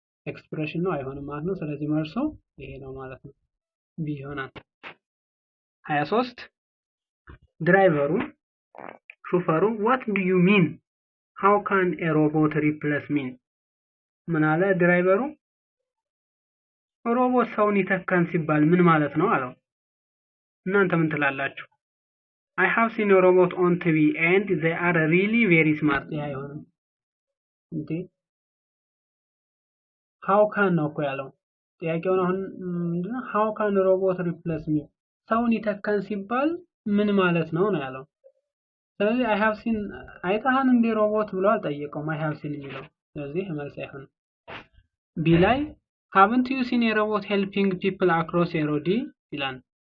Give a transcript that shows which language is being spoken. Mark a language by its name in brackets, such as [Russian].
[Amharic] ኤክስፕሬሽን ነው አይሆንም ማለት ነው። ስለዚህ መልሱ ይሄ ነው ማለት ነው። ቢ ይሆናል። 23 ድራይቨሩ ሹፌሩ [English] what do you mean how can a robot replace me? [Amharic] ምን አለ ድራይቨሩ? ሮቦት ሰውን ይተካን ሲባል ምን ማለት ነው አለው። እናንተ ምን ትላላችሁ? [English] I have seen a robot on TV and they are really very smart። [Amharic] ያ አይሆንም እንዴ [English] how can [Amharic] ነው እኮ ያለው ጥያቄውን አሁን ምንድነው [English] how can a robot replace me? [Amharic] ሰውን ይተካን ሲባል ምን ማለት ነው ነው ያለው። ስለዚህ I have seen አይታሃን እንደ ሮቦት ብሎ አልጠየቀውም I have seen የሚለው። ስለዚህ መልስ አይሆንም። ቢ ላይ [English] haven't you seen a robot helping people across a road [Amharic] ይላል።